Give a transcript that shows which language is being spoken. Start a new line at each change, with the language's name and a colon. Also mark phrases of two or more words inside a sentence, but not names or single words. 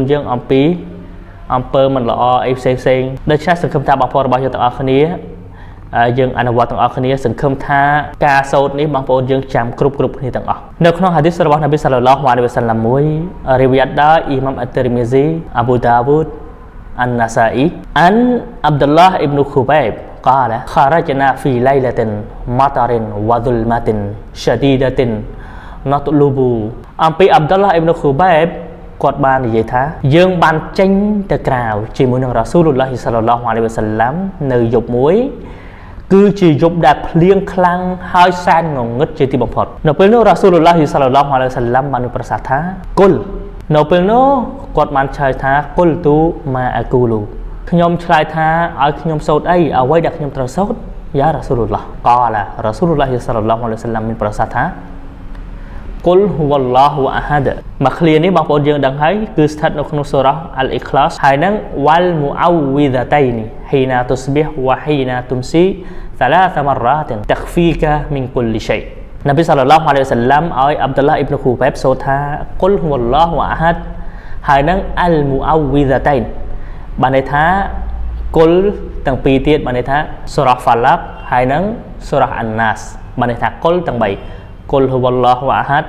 Khmer: យើងអំពីអំពើមិនល្អអីផ្សេងៗដូច្នេះសង្ឃឹមថាបងប្អូនរបស់យើងទាំងអស់គ្នាយើងអនុវត្តទាំងអស់គ្នាសង្ឃឹមថាការសូត្រនេះបងប្អូនយើងចាំគ្រប់គ្នាទាំងអស់នៅក្នុងហាឌីសរបស់
Arabic: نبي صلى الله عليه وسلم
Khmer: មួយរីវ៉ាត់ដោយអ៊ីម៉ាំអ៊ាត់ទីរមីស៊ីអាប៊ូដាវូដអានណាសាអ៊ីអានអាប់ឌុលឡាហ៍អ៊ីប្នុខូបៃប
Arabic: قال خرجنا في ليلة مطر وظلمة شديدة
Khmer: نطلب អំពីអាប់ឌុលឡាហ៍អ៊ីប្នុខូបៃបគាត់បាននិយាយថាយើងបានចេញទៅក្រៅជាមួយនឹង
Arabic: رسول الله صلى الله عليه وسلم
Khmer: នៅយប់មួយគឺជាយប់ដែលភ្លៀងខ្លាំងហើយសែនងងឹតជាទីបំផុតនៅពេលនោះ
Arabic: رسول الله صلى الله عليه وسلم
Khmer: បានប្រសាសន៍ថាគុលនៅពេលនោះគាត់បាន ឆ្លើយថា
Arabic: قلت ما أقول
Khmer: ខ្ញុំឆ្លើយថាឲ្យខ្ញុំសូត្រអីអ្វីដែលខ្ញុំត្រូវសូត្រ
Arabic: يا رسول الله قال رسول الله صلى الله عليه وسلم
Khmer: មានប្រសាសន៍ថា
Arabic: قل هو الله أحد
Khmer: មកឃ្លានេះបងប្អូនយើងដឹងហើយគឺស្ថិតនៅ ក្នុង
Arabic: سورة الإخلاص
Khmer: ហើយនឹង
Arabic: والمعوذتين حين تصبح وحين تمسي ثلاث مرات تخفيك من كل شيء نبي صلى الله عليه وسلم
Khmer: ឲ្យ អាប់ឌុលឡាហ៍អ៊ីប្នុខូបៃបសូត្រថា
Arabic: قل هو الله أحد
Khmer: ហើយនឹងអលមូអ៊ូវីដាតៃនបានន័យថាគុលទាំងពីរទៀត បានន័យថា
Arabic: سورة الفلق
Khmer: ហើយនឹង
Arabic: سورة الناس
Khmer: បានន័យថាគុលទាំង3
Arabic: قل هو الله أحد